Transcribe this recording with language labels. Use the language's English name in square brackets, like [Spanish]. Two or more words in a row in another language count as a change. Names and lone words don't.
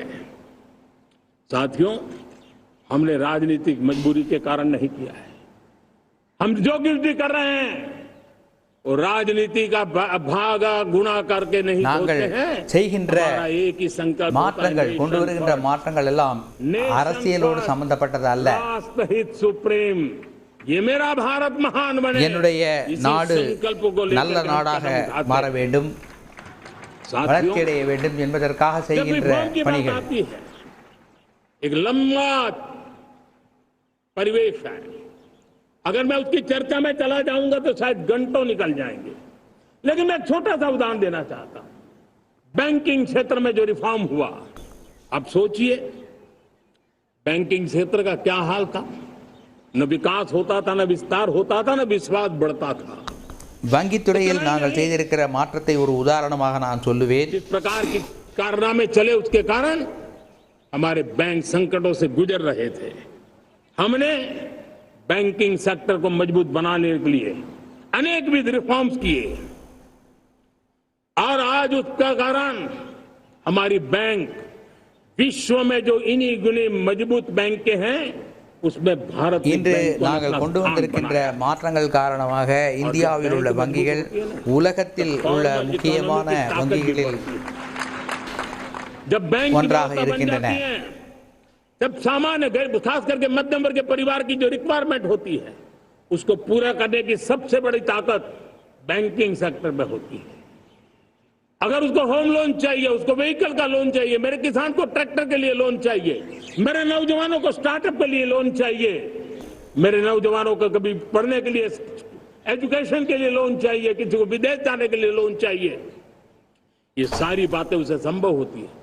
[Hindi] साथियों, हमने राजनीतिक मजबूरी के कारण नहीं किया है। हम जो कुछ भी कर रहे हैं वो राजनीति का भागा गुणा करके नहीं होते हैं। [Tamil] செய்கின்ற [Hindi] एक ही संकल्प, [Tamil] மாற்றங்கள் கொண்டு வருகின்ற மாற்றங்கள் எல்லாம் அரசியலோடு சம்பந்தப்பட்டது அல்ல. [Hindi] राष्ट्रहित सुप्रीम, ये मेरा भारत महान बने, [Tamil] என்னுடைய நாடு நல்ல நாடாக மாற வேண்டும், வளர்ச்சியடைய வேண்டும் என்பதற்காக செய்கின்ற பணிகள். [Hindi] एक लंबा परिवेश है, अगर मैं उसकी चर्चा में चला जाऊंगा तो शायद घंटों निकल जाएंगे, लेकिन मैं छोटा सा उदाहरण देना चाहता हूं। बैंकिंग क्षेत्र में जो रिफॉर्म हुआ, आप सोचिए बैंकिंग क्षेत्र का क्या हाल था, न विकास होता था, न विस्तार होता था, न विश्वास बढ़ता था। [Tamil] வங்கித்துறையில் நாங்கள் செய்திருக்கிற மாற்றத்தை ஒரு உதாரணமாக நான் சொல்லுவேன். [Hindi] जिस प्रकार की कारनामे चले उसके कारण हमारे बैंक संकटों से गुजर रहे थे। हमने [English] banking sector [Hindi] को मजबूत बनाने के लिए अनेक विध रिफॉर्म्स किए और आज उसका कारण हमारी बैंक विश्व में जो इन्हीं गुनी मजबूत बैंक के हैं उसमें भारत [Tamil] இன்று நாங்கள் கொண்டு வந்திருக்கின்ற மாற்றங்கள் காரணமாக இந்தியாவில் உள்ள வங்கிகள் உலகத்தில் உள்ள முக்கியமான வங்கிகளில் [Hindi] जब बैंक [Tamil] ஒன்றாக இருக்கின்றன. [Hindi] जब सामान्य खास करके मध्यम वर्ग के परिवार की जो रिक्वायरमेंट होती है उसको पूरा करने की सबसे बड़ी ताकत [English] banking sector [Hindi] में होती है। अगर उसको [English] home loan [Hindi] चाहिए, उसको व्हीकल का लोन चाहिए, मेरे किसान को ट्रैक्टर के लिए लोन चाहिए, मेरे नौजवानों को स्टार्टअप के लिए लोन चाहिए, मेरे नौजवानों को कभी पढ़ने के लिए, एजुकेशन के लिए लोन चाहिए, किसी को विदेश जाने के लिए लोन चाहिए, ये सारी बातें उसे संभव होती है।